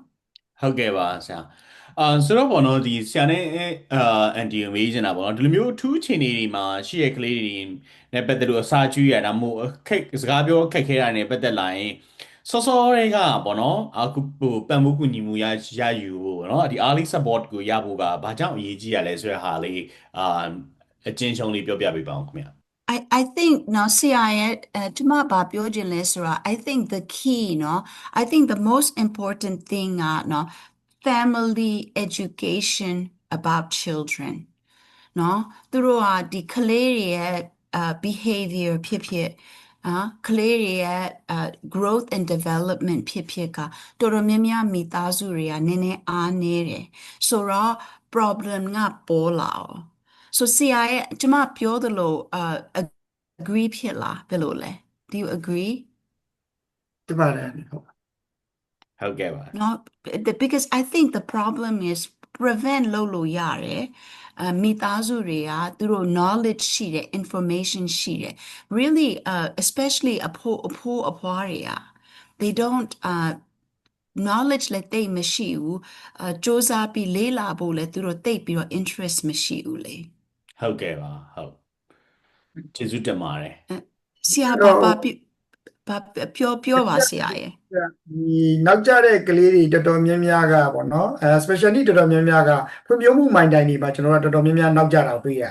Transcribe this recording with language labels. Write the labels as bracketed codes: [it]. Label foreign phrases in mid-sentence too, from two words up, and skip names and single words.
[my] ဟုတ်ကဲ့ပါဆရာဆိုတော့ပေါ့နော်ဒီဆရာနဲ့အန်တီကိုမေးချင်တာပေါ့နော်ဒီလိုမျိုးအထူးအခြေအနေတွေမှာရှိရကလေးတွေနဲ့ပတ်သက်လို့အစာကျွေးရတာမို့ခက်စကားပြောခက်ခဲတာနဲ့ပတ်သက်လာရင်စောစောတွေကပေါ့နော်အခုပံ့ပိုးကူညီမှုရယူဖို့ပေါ့နော်ဒီ [en] early support [my] ကိုရဖို့ကဘာကြောင့်အရေးကြီးရလဲဆိုတဲ့ဟာလေးအကျဉ်းချုပ်လေးပြောပြပေးပါဦးခင်ဗျာ [en] I think [my] နော်ဆရာရဲ့ဒီမှာဘာပြောချင်လဲဆိုတာ [en] I think the key နော် I think the most important thing ကနော် family education about children [my] နော်သူတို့ဟာဒီကလေးတွေရဲ့behavior ဖြစ်ဖြစ်ကလေးတွေရဲ့ [en] growth and development [my] ဖြစ်ဖြစ်ကတော်တော်များများမိသားစုတွေကနည်းနည်းအားနည်းတယ်ဆိုတော့ problem ကပေါ်လာအောင် so ဆရာရဲ့ကျမပြောသလိုagree ဖြစ်လားဘယ်လိုလဲ [en] do you agree [my] ဒီပါတယ် ဟုတ်ကဲ့ပါ [en] no because I think the problem is prevent [my] လုပ်လို့ရတယ်မိသားစုတွေကသူတို့ knowledge ရှိတယ် information ရှိတယ် [en] really especially [my] အဖိုးအဖွားတွေက [en] they don't knowledge [my] လည်းတိတ်မရှိဘူးစူးစမ်းပြီးလေ့လာဖို့လည်းသူတို့တိတ်ပြီးတော့ interest မရှိဘူးလေ ဟုတ်ကဲ့ပါဟုတ်ကျေးဇူးတင်ပါတယ် ဆရာဘာပြောပါဆရာရဲ့ ဒီနောက်ကျတဲ့ကလေးတွေတော်တော်များများကပေါ့နော် especially တော်တော်များများကဖွံ့ဖြိုးမှုမိုင်တိုင်တွေမှာကျွန်တော်တို့တော်တော်များများနောက်ကျတာတွေ့ရတယ်